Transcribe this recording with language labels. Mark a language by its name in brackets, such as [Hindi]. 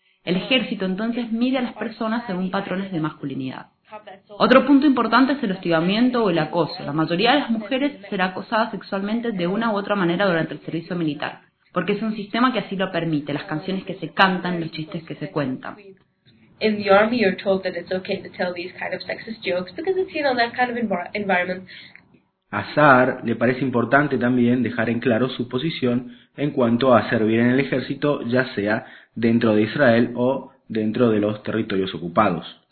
[Spanish] El ejército entonces mide a las personas según patrones de masculinidad. Otro punto importante es el hostigamiento o el acoso. La mayoría de las mujeres será acosada sexualmente de una u otra manera durante el servicio militar, porque es un sistema que así lo permite, las canciones que se cantan, los chistes que se cuentan. [English] In the army you're told that it's okay to tell these kind of sexist jokes because it's, you know, that kind of environment. [Spanish] A Saar le parece importante también dejar en claro su posición en cuanto a servir en el ejército, ya sea dentro de Israel o dentro de los territorios ocupados.